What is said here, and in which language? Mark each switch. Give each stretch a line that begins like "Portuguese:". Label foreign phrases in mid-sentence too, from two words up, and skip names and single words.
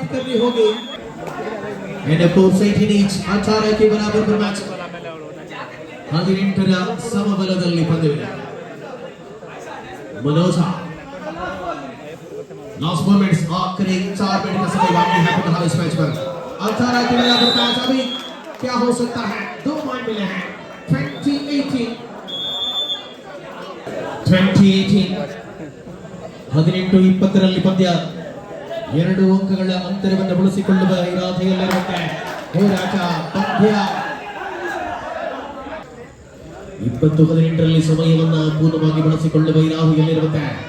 Kannada: ನಲ್ಲಿ ಹೋಗಿ
English: and of course
Hindi: 18 each 18 के बराबर पर मैच
Kannada: 18ರ ಸಮಬಲದಲ್ಲಿ ಪಂದ್ಯವಿದೆ
Hindi: मनोज
English: last moments
Hindi: आखिरी 4 मिनट का समय बाकी है फिलहाल इस मैच पर 18 के बराबर मैच अभी क्या हो सकता है 2 पॉइंट मिले हैं 2018
Kannada: 18-20ರಲ್ಲಿ ಪಂದ್ಯ 2 ಅಂಕಗಳ ಅಂತರವನ್ನು ಬಳಸಿಕೊಳ್ಳುವ ಇರಾದೆಯಲ್ಲಿರುತ್ತೆ ಹೋರಾಟ ಪಂದ್ಯ 20-18ರಲ್ಲಿ ಸಮಯವನ್ನು ಪೂರ್ಣವಾಗಿ ಬಳಸಿಕೊಳ್ಳುವ ಇರಾದೆಯಲ್ಲಿರುತ್ತೆ